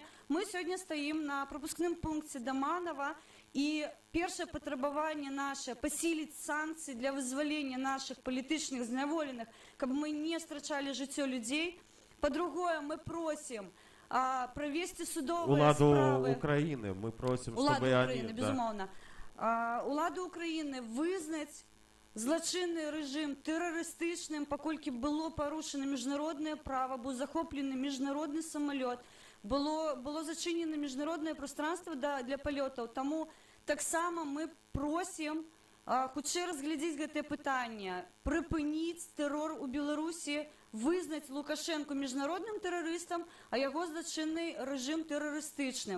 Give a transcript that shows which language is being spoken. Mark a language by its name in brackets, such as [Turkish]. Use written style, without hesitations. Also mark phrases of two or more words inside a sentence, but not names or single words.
[Belarusian] Мы сёння стаім на прапускным пункце Даманова, і першае патрабаванне наше пасіліць санкцыі для вызвалення нашых палітычных зняволеных, каб мы не страчалі жыццё людзей. Па-другое, мы просім правесці судовыя Уладу справы. [Russian] Украины мы просим, [Belarusian] Уладу [Russian] чтобы Украины, они... [Belarusian] безумоўна. Уладу Украины вызнаць злачынны рэжым тэрарыстычным, паколькі было парушана міжнароднае права, быў захоплены міжнародны самалёт, было зачынена міжнароднае пространство для палётаў. Таму таксама мы просім хутчэй разглядзець гэтае пытанне, прыпыніць тэрор у Беларусі, вызнаць Лукашэнку міжнародным тэрарыстам, а яго злачынны рэжым тэрарыстычным.